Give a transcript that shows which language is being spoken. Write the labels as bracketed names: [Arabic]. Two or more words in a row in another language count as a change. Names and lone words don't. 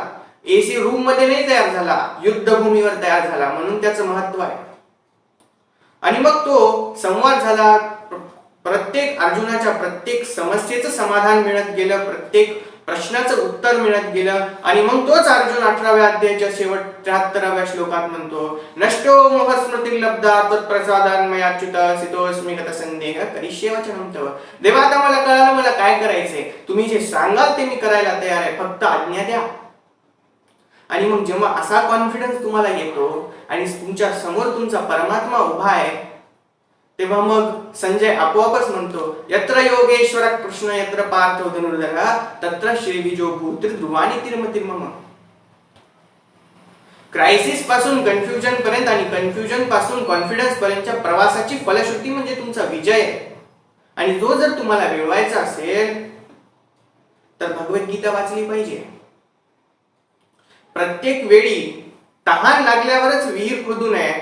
[English] AC room [Marathi] मध्ये नाही तयार झाला, युद्धभूमीवर तयार झाला, म्हणून त्याचं महत्व आहे. आणि मग तो संवाद झाला. प्रत्येक अर्जुनाच्या प्रत्येक समस्येचं समाधान मिळत गेलं, प्रत्येक प्रश्नाचं उत्तर मिळत गेलं. आणि मग तोच अर्जुन 18व्या अध्यायाच्या शेवट 73व्या श्लोकात म्हणतो, [Sanskrit] नष्टो मोहस्मृतिर्लब्धा त्वत्प्रसादान् मयाच्युत सितोऽस्मि गतसंदेह करिष्ये वचनं तव. [Marathi] देवा, आता मला कळालं मला काय करायचंय. तुम्ही जे सांगाल ते मी करायला तयार आहे, फक्त आज्ञा द्या. आणि मग जेव्हा असा कॉन्फिडन्स तुम्हाला येतो आणि तुमच्या समोर तुमचा परमात्मा उभा आहे, तेव्हा मग संजय आपोआपच म्हणतो, [Sanskrit] यत्र योगेश्वर कृष्ण यत्र पार्थो धनुर्धर तत्र श्रीविजो भूतिर्ध्रुवानि तिर्मतिर्मम. [Marathi] क्रायसिस पासून कन्फ्युजन पर्यंत आणि कन्फ्युजन पासून कॉन्फिडन्स पर्यंतच्या प्रवासाची फलश्रुती म्हणजे तुमचा विजय. आणि तो जर तुम्हाला मिळवायचा असेल तर भगवद्गीता वाचली पाहिजे. प्रत्येक वेळी तहान लागल्यावरच विहीर खोदू नये.